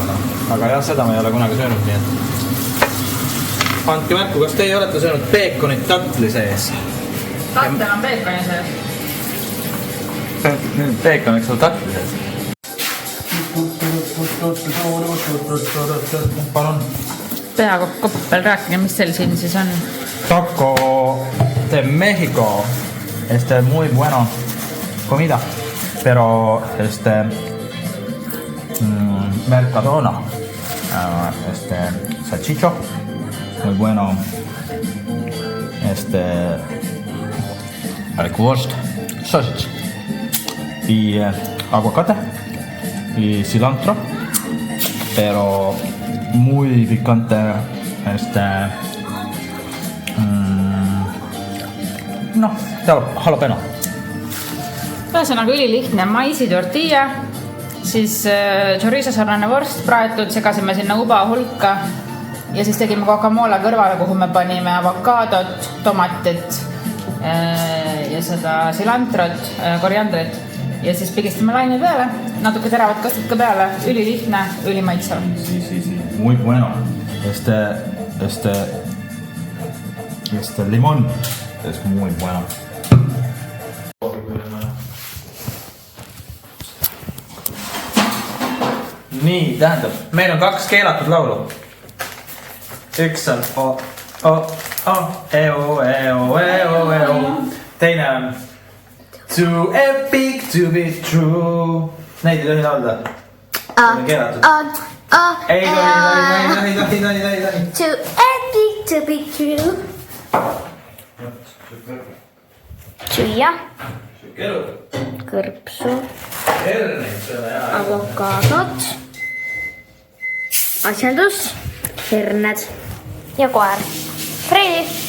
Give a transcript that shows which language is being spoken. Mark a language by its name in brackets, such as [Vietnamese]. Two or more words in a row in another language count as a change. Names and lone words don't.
[Estonian] Aga jah, seda ma ei ole kunagi söönud, nii et andke märku, kas teie olete söönud peekonit tatli sees? Tattel on peekoni sees. Peekon, eks ole tatli sees. Palun. Peakokk Koppel, rääkige, mis teil siin siis on? [Spanish] Taco de México. Muy bueno comida. Pero Mercadona. Salchicho. Muy bueno. [English] Wurst. Sausage. [Spanish] Y aguacate. Y cilantro. Pero muy picante. [Estonian] noh, jalapeno. Ühesõnaga ülilihtne maisi tortilla, siis chorizo sarnane vorst praetud, segasime sinna uba hulka ja siis tegime guacamole kõrvale, kuhu me panime avokaadot, tomatit ja seda silantrot, koriandrit ja siis pigistame laine peale, natuke teravat kastet ka peale, ülilihtne, ülimaitsev. [Spanish] Muy bueno. Este limón es muy bueno. [Estonian] Nii, tähendab, meil on 2 keelatud laulu. Üks on teine on Too epic to be true. Neid ei tohi laulda. Need on keelatud. Ei tohi. Too epic to be true. Süüa. Kõrpsu. Avokaadot. Asjandus. Herned. Ja koer. Freili.